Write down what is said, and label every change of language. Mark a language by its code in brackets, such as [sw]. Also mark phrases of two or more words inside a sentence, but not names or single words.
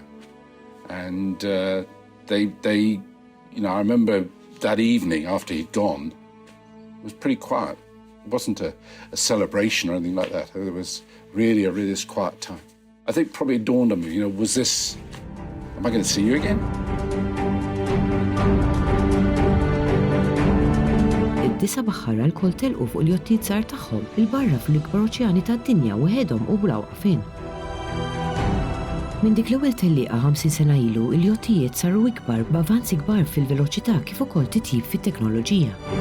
[en] And they, you know, I remember that evening after he'd gone, it was pretty quiet. It wasn't a celebration or anything like that. It was really a really quiet time. I think probably it dawned on me, you know, am I going to see you again? [mt] Id-9 baħħara l-kol telqu fuq il-jottijiet żgħar tagħhom il-barra fl-ikbar oċeani tad-dinja waħedhom u bla waqfien. Minn dik l-ewwel tellieqa 50 sena ilu, il-jottijiet saru ikbar b'avanzi kbar fil-veloċità kif ukoll titjib fit-teknoloġija.